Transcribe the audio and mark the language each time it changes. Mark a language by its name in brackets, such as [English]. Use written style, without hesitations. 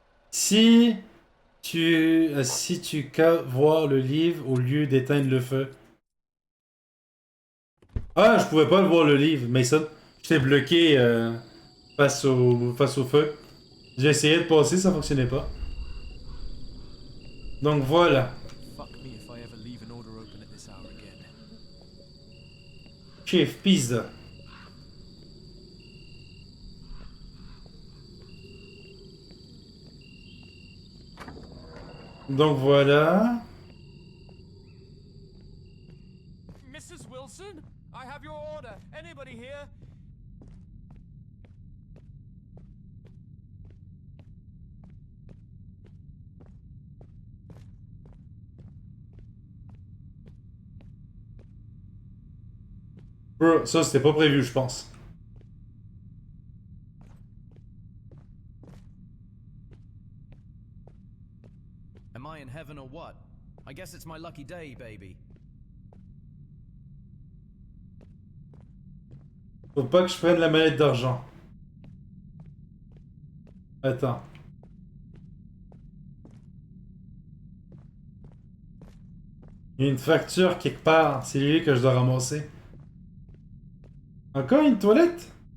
[French] Si tu qu'à voir le livre au lieu d'éteindre le feu. Ah, je pouvais pas le voir le livre, Mason. J'étais bloqué face au feu. J'ai essayé de passer, ça fonctionnait pas. Donc voilà. [English] Fuck me if I ever leave an order open at this hour again. [French] Chef pizza. Donc voilà. [English] Mrs. Wilson, I have your order. Anybody here? [French] Bro, ça c'était pas prévu, je pense. [English] Am I in heaven or what? I guess it's my lucky day, baby. [French] Faut pas que je prenne la mallette d'argent. Attends. Il y a une facture quelque part. C'est lui que je dois ramasser. Encore une toilette?